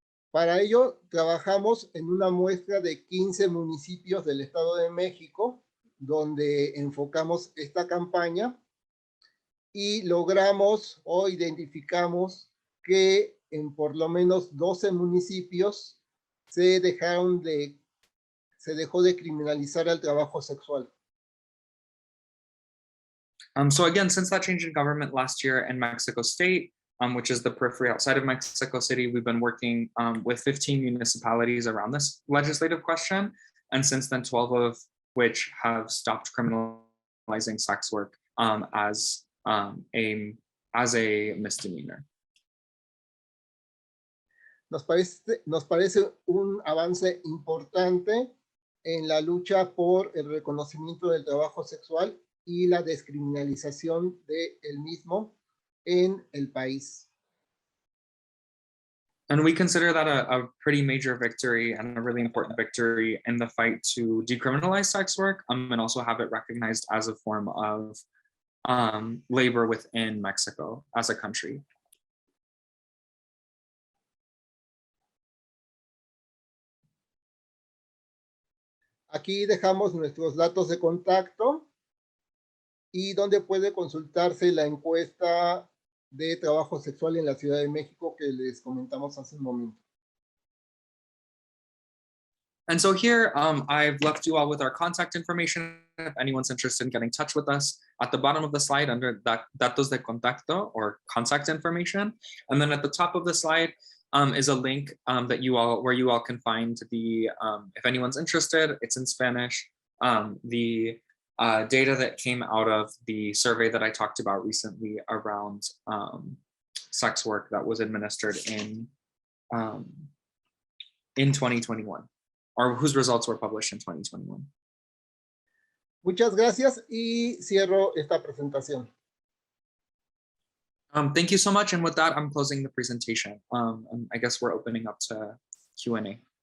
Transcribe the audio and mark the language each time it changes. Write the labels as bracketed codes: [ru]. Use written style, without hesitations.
[es] Para ello, trabajamos en una muestra de 15 municipios del Estado de México, donde enfocamos esta campaña y logramos o identificamos que en por lo menos 12 municipios se dejó de criminalizar el trabajo sexual. [en] So again, since that change in government last year in Mexico State, which is the periphery outside of Mexico City, we've been working with 15 municipalities around this legislative question. And since then, 12 of which have stopped criminalizing sex work as a misdemeanor. [es] Nos parece un avance importante en la lucha por el reconocimiento del trabajo sexual y la descriminalización de el mismo en el país. [en] And we consider that a pretty major victory and a really important victory in the fight to decriminalize sex work, and also have it recognized as a form of labor within Mexico as a country. [es] Aquí dejamos nuestros datos de contacto y donde puede consultarse la encuesta de trabajo sexual en la Ciudad de México que les comentamos hace un momento. [en] And so here, I've left you all with our contact information. If anyone's interested in getting in touch with us, at the bottom of the slide under [es] datos de contacto [en] or contact information. And then at the top of the slide is a link that where you all can find the, if anyone's interested, it's in Spanish, the data that came out of the survey that I talked about recently around sex work that was administered in 2021. Or whose results were published in 2021. [es] Muchas gracias y cierro esta presentación. [en] Thank you so much. And with that, I'm closing the presentation. And I guess we're opening up to Q&A.